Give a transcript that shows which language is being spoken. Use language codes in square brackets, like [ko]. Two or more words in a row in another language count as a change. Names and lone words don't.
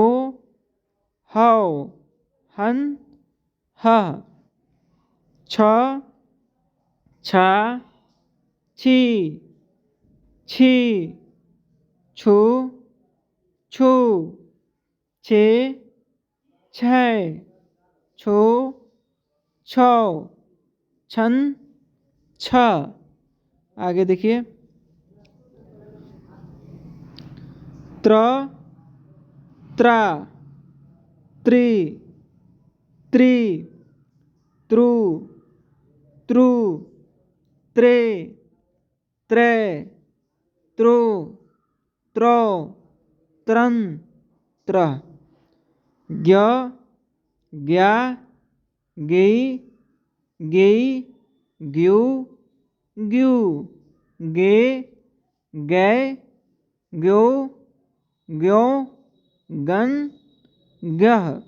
[hi] हौ हन ह छ छा छी छी छु छु छे छै छो छौ छन छ। आगे देखिए त्र त्रा त्रि त्रित्रुत्रु त्रे त्रै त्रो त्रो त्रन त्रह ज्ञ ज्ञा गेई गेई ग्यू ग्यू गे गै ग्यो ग्यों गन गह